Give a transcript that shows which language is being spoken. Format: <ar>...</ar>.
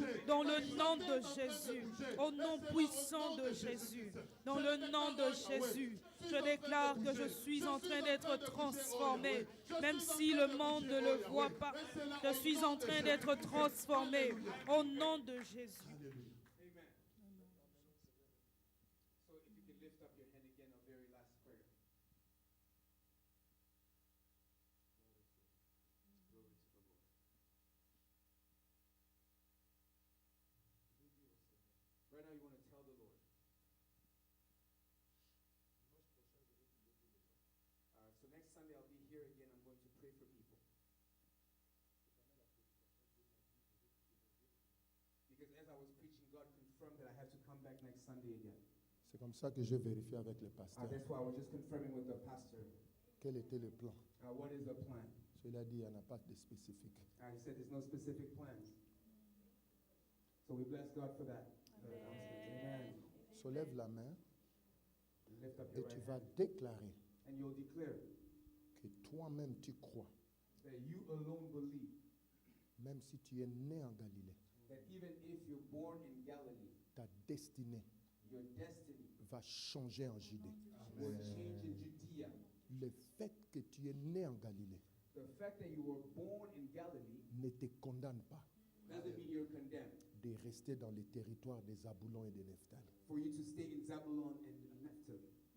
<fr>Dans le nom de Jésus, au nom puissant de Jésus, dans le nom de Jésus, je déclare que je suis en train d'être transformé. Même si le monde ne le voit pas, je suis en train d'être transformé. Au nom de Jésus. Amen.</fr> <en>So if you can lift up your hand again, a very last prayer. Glory to the Lord. Right now you want to tell the Lord. So next Sunday I'll be here again. I'm going to pray for people. Because as I was preaching, God confirmed that I have to come back next Sunday again.</en> <fr>C'est comme ça que je vérifie avec le pasteur.</fr> <en>That's why I was just confirming with the pastor.</en> <fr>Quel était le plan?</fr> <en>What is the plan?</en> <fr>Cela dit, il n'y en a pas de spécifique.</fr> <en>He said there's no specific plans. So we bless God for that. Amen.</en> <fr>Soulève la main</fr> <en>Lift up</en> <fr>et</fr> <en>your</en> <fr>tu</fr> <en>right</en> <fr>vas</fr> <en>hand.</en> <fr>déclarer</fr> <en>And you'll declare</en> <fr>que toi-même tu crois,</fr> <en>that you alone believe</en> <fr>même si tu es né en Galilée,</fr> <en>that even if you're born in Galilee,</en> <fr>ta destinée</fr> <en>your destiny</en> <fr>va changer en Judée.</fr> <en>will change in Judea.</en> <fr>Le fait que tu es né en Galilée</fr> <en>The fact that you were born in Galilee</en> <fr>ne te condamne pas</fr> <en>doesn't mean you're condemned.</en> <fr>de rester dans les territoires des Zaboulons et des Nephtali.</fr> <en>For you to stay in Zabulon and Naphtali.</en>